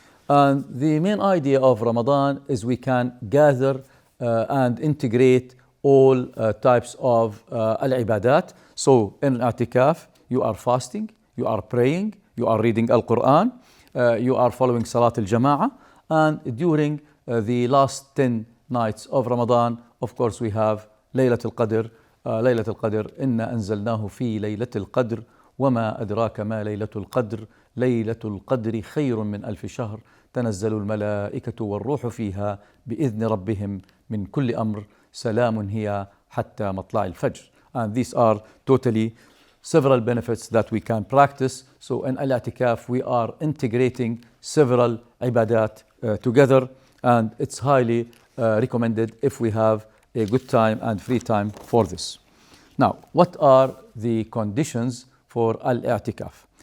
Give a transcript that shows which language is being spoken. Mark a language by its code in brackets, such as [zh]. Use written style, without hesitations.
[en] And the main idea of Ramadan is we can gather and integrate all types of al-ibadat. So in i'tikaf, you are fasting, you are praying, you are reading Al-Quran, you are following Salat al-Jama'ah, and during the last 10 nights of Ramadan. Of course, we have Laylatul Qadr. [ar] Laylatul Qadr, إنا أنزلناه في ليلة القدر وما أدراك ما ليلة القدر ليلة القدر خير من ألف شهر تنزل الملائكة والروح فيها بإذن ربهم من كل أمر سلام هي حتى مطلع الفجر. [en] And these are totally several benefits that we can practice. So in Al-I'tikaf, we are integrating several ibadat together, and it's highly recommended if we have a good time and free time for this. Now, what are the conditions for Al-I'tikaf?